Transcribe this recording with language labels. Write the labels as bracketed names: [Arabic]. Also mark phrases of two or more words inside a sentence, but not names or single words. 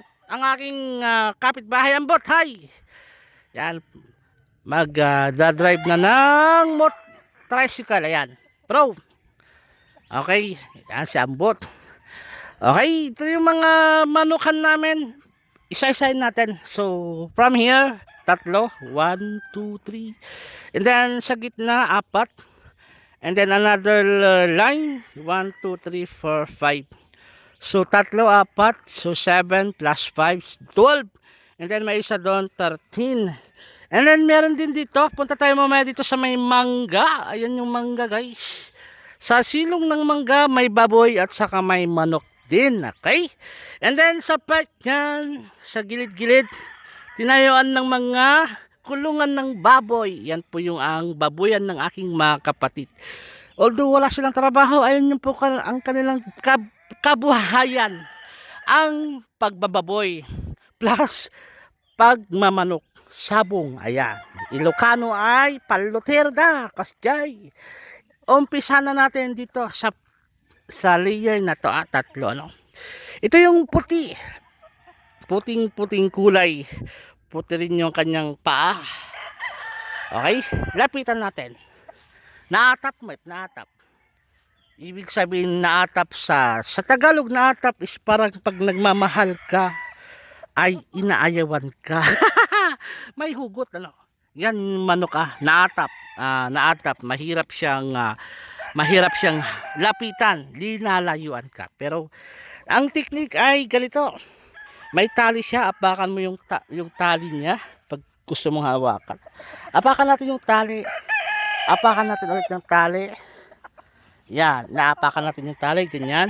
[Filipino] Ang aking kapitbahay Ambot. Hi! Yan, mag-drive na ng tricycle. Ayan. Bro, okay, yan si Ambot. Okay, ito yung mga manukan namin. Isa-isahin natin. So, [English] from here, [Filipino] tatlo. [English] 1, 2, 3. And then, [Filipino] sa gitna, 4. [English] And then, another line. [Filipino] 1, 2, 3, 4, 5. So, tatlo, 4. So, 7 plus 5, 12. [English] And then, [Filipino] may isa doon, 13. [English] And then, [Filipino] meron din dito. Punta tayo mamaya dito sa may mangga. Ayan yung mangga, guys. Sa silong ng mangga may baboy at saka may manok din, okay? [English] And then [Filipino] sa part yan, sa gilid-gilid, tinayuan ng mga kulungan ng baboy. Yan po yung ang baboyan ng aking mga kapatid. Although wala silang trabaho, ayun yung po ang kanilang kabuhayan. Ang pagbababoy plus pagmamanok, sabong, ayan. Ilocano ay paluterda, kasjay. Umpisa na natin dito sa layer na to, tatlo, no? Ito yung puti. Puting kulay. Puti rin yung kanyang paa. Okay? Lapitan natin. Naatap, naatap. Ibig sabihin naatap sa Tagalog, naatap is parang pag nagmamahal ka ay inaayawan ka. May hugot, ano? yan manok naatap. Naatap, mahirap siyang lapitan, linalayuan ka. Pero ang technique ay ganito. May tali siya, apakan mo yung tali niya pag gusto mong hawakan. Apakan natin yung tali. Apakan natin ulit yung tali. Yan, naapakan natin yung tali, ganyan.